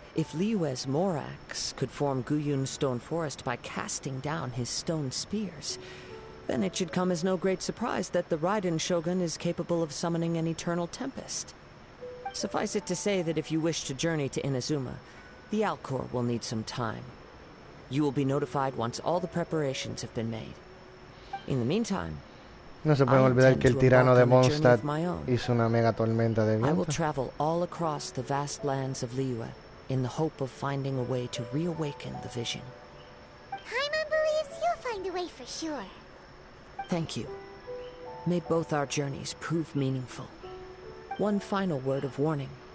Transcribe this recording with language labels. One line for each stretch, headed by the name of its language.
English: If Liyue's Morax could form Guyun's stone forest by casting down his stone spears, then it should come as no great surprise that the Raiden Shogun is capable of summoning an eternal tempest. Suffice it to say that if you wish to journey to Inazuma, the Alcor will need some time. You will be notified once all the preparations have been made. In the meantime,
Spanish: no se pueden olvidar que el tirano de Mondstadt hizo una mega tormenta de
English: I will
Spanish: viento.
English: travel all across the vast lands of Liyue in the hope of finding a way to reawaken the vision. Paimon believes you'll find a way for sure. Thank you. May both our journeys prove meaningful. One final word of warning.